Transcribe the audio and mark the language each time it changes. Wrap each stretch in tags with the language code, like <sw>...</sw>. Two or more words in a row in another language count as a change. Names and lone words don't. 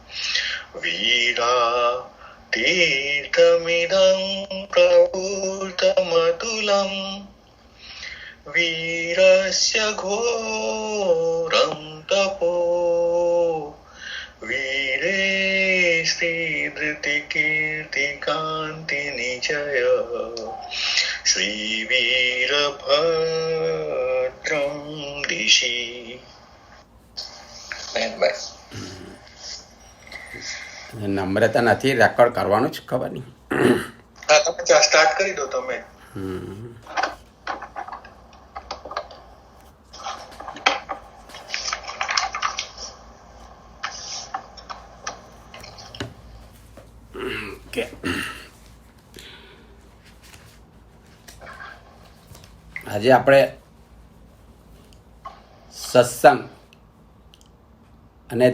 <sa>वीरा तीर्थमिदं प्रभूतमतुलं वीरस्य घोरं तपो वीरे श्रीधृतिकीर्तिकान्तिनिचय श्रीवीरभद्रं दिशि.</sa> <gu>નમ્રતા નથી, રેકોર્ડ કરવાનું જ ખબર નહીં. હા, તમે સ્ટાર્ટ કરી દો તમે. કે આજે આપણે સત્સંગ અને</gu>